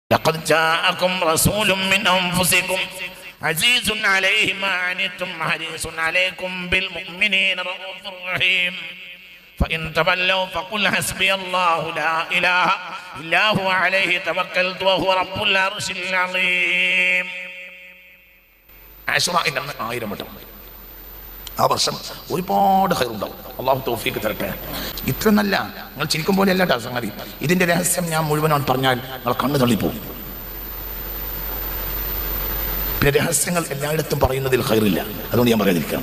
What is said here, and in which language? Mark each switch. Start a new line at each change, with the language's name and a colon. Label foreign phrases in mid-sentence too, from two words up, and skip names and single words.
Arabic: لقد جاءكم رسول من أنفسكم عزيز عليه ما عنتم حريص عليكم بالمؤمنين رؤوف رحيم فإن تولوا فقل حسبي الله لا إله إلا هو عليه توكلت وهو رب العرش العظيم.
Malayalam: ആശുറയിൽ 1000 വട്ടം ആ വർഷം ഒരുപാട് ഖൈറുണ്ടാവും. അള്ളാഹു തൗഫീഖ് തരട്ടെ. ഇത്ര നല്ല നിങ്ങൾ ചിരിക്കും പോലെ അല്ല കേട്ടോ സംഗതി. ഇതിന്റെ രഹസ്യം ഞാൻ മുഴുവനാണ് പറഞ്ഞാൽ നിങ്ങൾ കണ്ണു തള്ളിപ്പോവും. പിന്നെ രഹസ്യങ്ങൾ എല്ലായിടത്തും പറയുന്നതിൽ ഖൈറില്ല, അതുകൊണ്ട് ഞാൻ പറയാതിരിക്കുകയാണ്.